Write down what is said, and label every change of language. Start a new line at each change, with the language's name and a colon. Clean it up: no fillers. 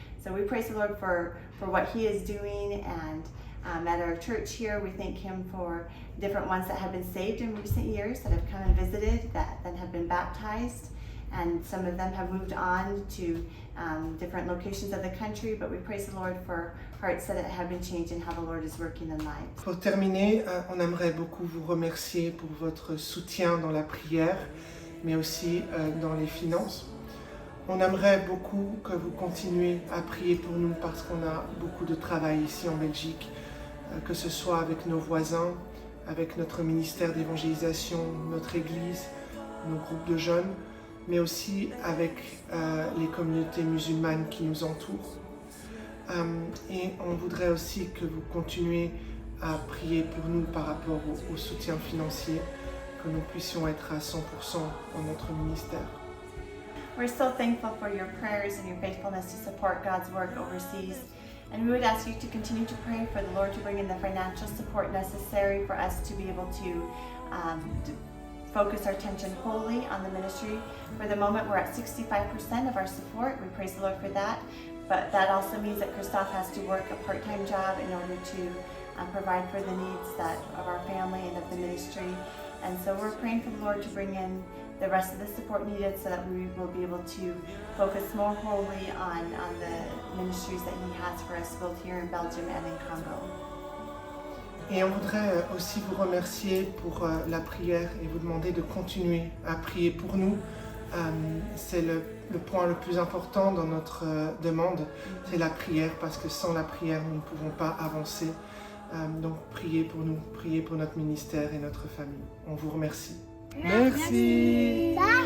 English: So we praise the Lord for what He is doing, and at our church here, we thank Him for different ones that have been saved in recent years, that have come and visited, that then have been baptized, and some of them have moved on to different locations of the country, but we praise the Lord for hearts that have been changed and how the Lord is working in lives.
French: Pour terminer, on aimerait beaucoup vous remercier pour votre soutien dans la prière, mais aussi dans les finances. On aimerait beaucoup que vous continuiez à prier pour nous parce qu'on a beaucoup de travail ici en Belgique, que ce soit avec nos voisins, avec notre ministère d'évangélisation, notre église, nos groupes de jeunes, mais aussi avec les communautés musulmanes qui nous entourent. Et on voudrait aussi que vous continuiez à prier pour nous par rapport au soutien financier, que nous puissions être à 100% dans notre ministère.
English: We're so thankful for your prayers and your faithfulness to support God's work overseas. And we would ask you to continue to pray for the Lord to bring in the financial support necessary for us to be able to focus our attention wholly on the ministry. For the moment, we're at 65% of our support. We praise the Lord for that. But that also means that Christophe has to work a part-time job in order to provide for the needs of our family and of the ministry. And so we're praying for the Lord to bring in the rest of the support needed so that we will be able to focus more wholly on the ministries that He has for us both here in Belgium and in Congo.
French: Et on voudrait aussi vous remercier pour la prière et vous demander de continuer à prier pour nous. C'est le point le plus important dans notre demande, c'est la prière, parce que sans la prière, nous ne pouvons pas avancer. Donc priez pour nous, priez pour notre ministère et notre famille. On vous remercie. Merci.